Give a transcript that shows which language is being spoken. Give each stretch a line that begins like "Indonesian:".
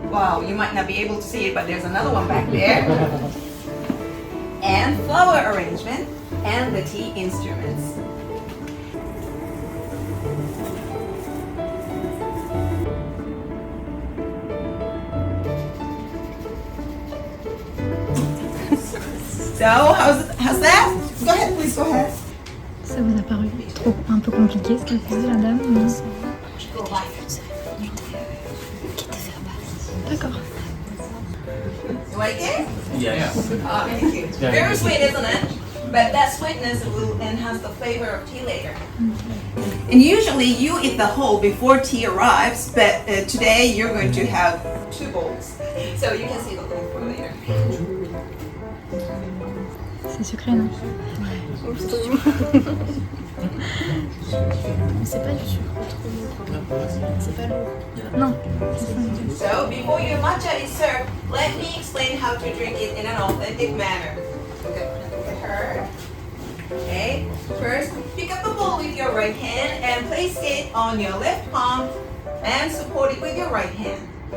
English: Wow, you might not be able to see it, but there's another one back there. And flower arrangement and the tea instruments. So, how's that? Go ahead, please, go ahead.
French: Ça vous a paru un peu compliqué ce qu'elle faisait la dame? Non. D'accord.
English: You like it? Yeah. Oh, thank you. Very sweet, isn't it? But that sweetness will enhance the flavor of tea later. And usually you eat the whole before tea arrives, but today you're going to have 2 bowls. So you can save a little for later.
French: C'est sucré, non? C'est pas du sucre trop, c'est pas lourd. Non.
English: So before your matcha is served, let me explain how to drink it in an authentic manner. Look at her. Okay. First, pick up the bowl with your right hand and place it on your left palm and support it with your right hand.